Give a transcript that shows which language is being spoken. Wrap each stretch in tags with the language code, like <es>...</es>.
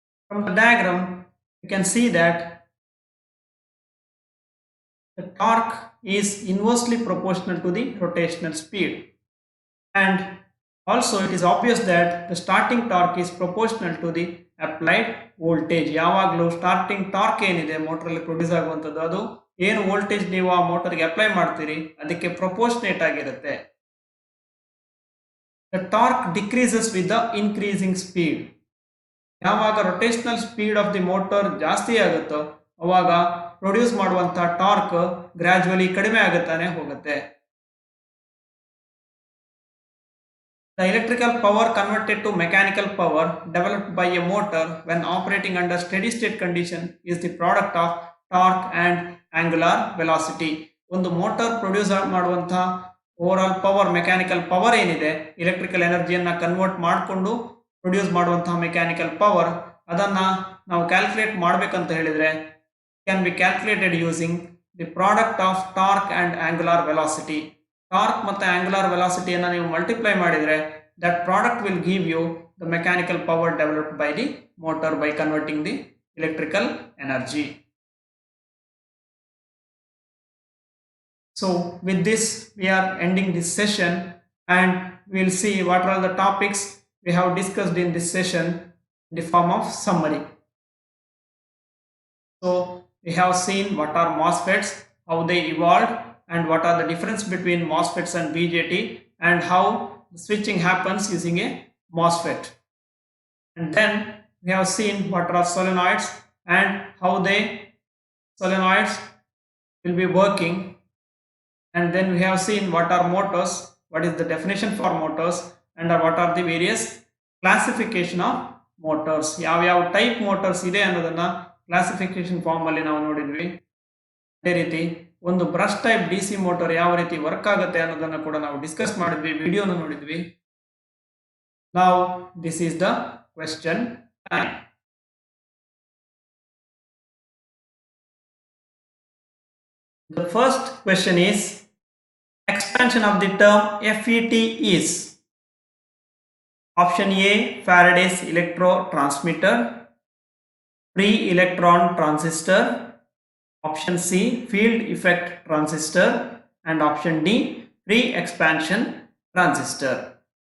<en>From the diagram you can see that the torque is inversely proportional to the rotational speed, and also it is obvious that the starting torque is proportional to the applied voltage.</en> <kn>ಯಾವಾಗಲೂ starting torque ಏನಿದೆ ಮೋಟರಲ್ಲಿ produce ಆಗುವಂಥದ್ದು ಅದು ಏನು voltage ನೀವು ಆ ಮೋಟರ್ಗೆ apply ಮಾಡ್ತೀರಿ ಅದಕ್ಕೆ proportionate ಆಗಿರುತ್ತೆ.</kn> <en>The torque decreases with the increasing speed.</en> <kn>ಯಾವಾಗ</kn> <en>rotational speed of the motor</en> <kn>ಜಾಸ್ತಿ ಆಗುತ್ತೋ ಅವಾಗ ಪ್ರೊಡ್ಯೂಸ್ ಮಾಡುವಂತಹ ಟಾರ್ಕ್ ಗ್ರಾಜುವಲಿ ಕಡಿಮೆ ಆಗುತ್ತಾನೆ ಹೋಗುತ್ತೆ.</kn> <en>The electrical power converted to mechanical power developed by a motor when operating under steady state condition is the product of torque and angular velocity.</en> <kn>ಒಂದು motor produce ಮಾಡುವಂತಹ over all power, mechanical power ಏನಿದೆ, electrical ಎನರ್ಜಿಯನ್ನ convert ಮಾಡಿಕೊಂಡು produce ಮಾಡುವಂತಹ mechanical power, ಅದನ್ನ ನಾವು calculate ಮಾಡಬೇಕಂತ ಹೇಳಿದ್ರೆ</kn> <en>can be calculated using the product of torque and angular velocity. Torque ಮತ್ತು angular velocity</en> <kn>ಅನ್ನು ನೀವು ಮಲ್ಟಿಪ್ಲೈ ಮಾಡಿದ್ರೆ</kn> <en>that product will give you the mechanical power developed by the motor by converting the electrical energy. So with this we are ending this session, and we will see what are the topics we have discussed in this session in the form of summary. So we have seen what are MOSFETs, how they evolved, and what are the difference between MOSFETs and BJT, and how the switching happens using a MOSFET. And then we have seen what are solenoids and how solenoids will be working. And then we have seen what are motors, what is the definition for motors, and what are the various classification of motors.</en> <kn>ಯಾವ type motors ಇದೆ ಅನ್ನೋದನ್ನ classification form ಅಲ್ಲಿ ನಾವು ನೋಡಿದ್ವಿ. ಅದೇ ರೀತಿ ಒಂದು brush type DC motor ಯಾವ ರೀತಿ ವರ್ಕ್ ಆಗುತ್ತೆ ಅನ್ನೋದನ್ನ ಕೂಡ ನಾವು ಡಿಸ್ಕಸ್ ಮಾಡಿದ್ವಿ, ವಿಡಿಯೋನ ನೋಡಿದ್ವಿ.</kn> <en>Now this is the question time. The first question is expansion of the term FET is option A Faraday's electrotransmitter, free electron transistor, option C field effect transistor, and option D free expansion transistor.</en>